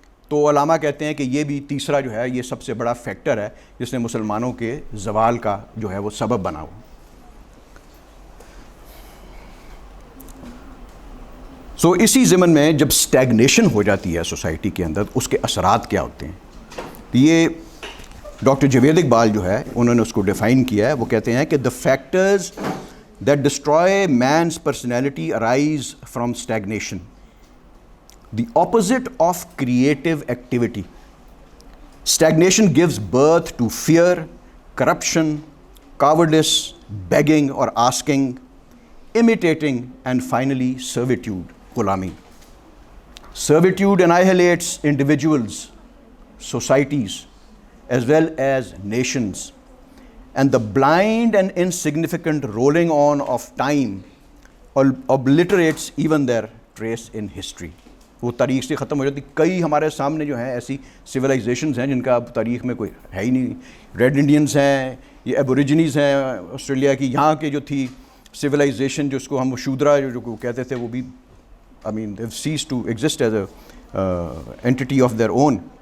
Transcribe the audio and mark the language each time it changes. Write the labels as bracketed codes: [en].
[ur] تو علامہ کہتے ہیں کہ یہ بھی تیسرا جو ہے یہ سب سے بڑا فیکٹر ہے جس نے مسلمانوں کے زوال کا جو ہے وہ سبب بنا ہوا. سو اسی ضمن میں جب اسٹیگنیشن ہو جاتی ہے سوسائٹی کے اندر اس کے اثرات کیا ہوتے ہیں. یہ ڈاکٹر جاوید اقبال جو ہے انہوں نے اس کو ڈیفائن کیا ہے. وہ کہتے ہیں کہ [en] the factors that destroy man's personality arise from stagnation, the opposite of creative activity. Stagnation gives birth to fear, corruption, cowardice, begging or asking, imitating, and finally servitude, غلامی. Servitude annihilates individuals, societies, as well as nations, and the blind and insignificant rolling on of time obliterates even their trace in history. [ur] وہ تاریخ سے ختم ہو جاتی. کئی ہمارے سامنے جو ہیں ایسی سویلائزیشنز ہیں جن کا اب تاریخ میں کوئی ہے ہی نہیں. ریڈ انڈینز ہیں, یہ ایبوریجنیز ہیں آسٹریلیا کی, یہاں کے جو تھی سویلائزیشن جس کو ہم شودرا جو کہتے تھے وہ بھی [en] I mean they've ceased to exist as a entity of their own.